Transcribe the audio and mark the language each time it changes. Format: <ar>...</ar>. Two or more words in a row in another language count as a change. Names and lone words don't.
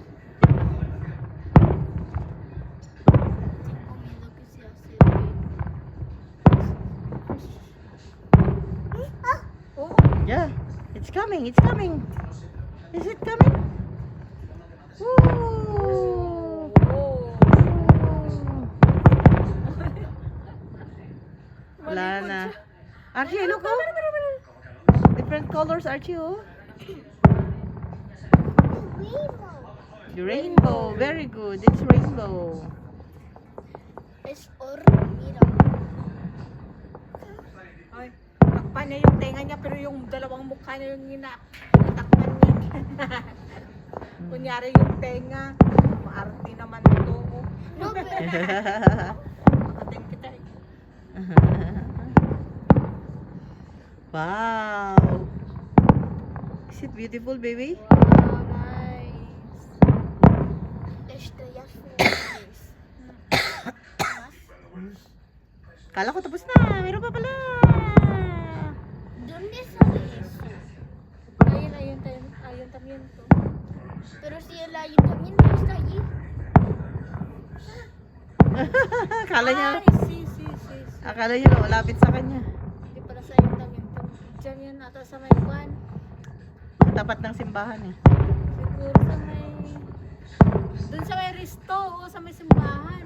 <es>Tengo miedo que se acerque. Oh,</es> <en>Yeah, it's coming, it's coming. Is it coming? Ooh. oh.</en> <tl>Wala na.</tl> <en>Archie, look oh. Different colors, Archie oh. The rainbow, very good. It's rainbow.</en> <es>Es mira.</es> <tl>Ay, takpan niya yung tenga niya pero yung dalawang mukha niya yung tinatakpan niya. Kunyari yung tenga, maarte naman ito. No, pero Makating kita eh. Wow.</tl> <en>Is it beautiful, baby? Wow, nice.</en> <es>estrellas fugaces.</es> <tl>Kala ko tapos na. Meron pa pala.</tl> <es>¿Dónde sale eso? Ayuntamiento. Pero si el ayuntamiento está allí.</es> <tl>Akala niya,</tl> <es>Ay, sí.</es> <tl>akala niya malapit sa kanya. Hindi pala sa ayuntamiento. Diyan yan ata sa may kwan. Sa tapat ng simbahan eh. Siguro sa may... Doon sa may Risto o sa may simbahan.</tl>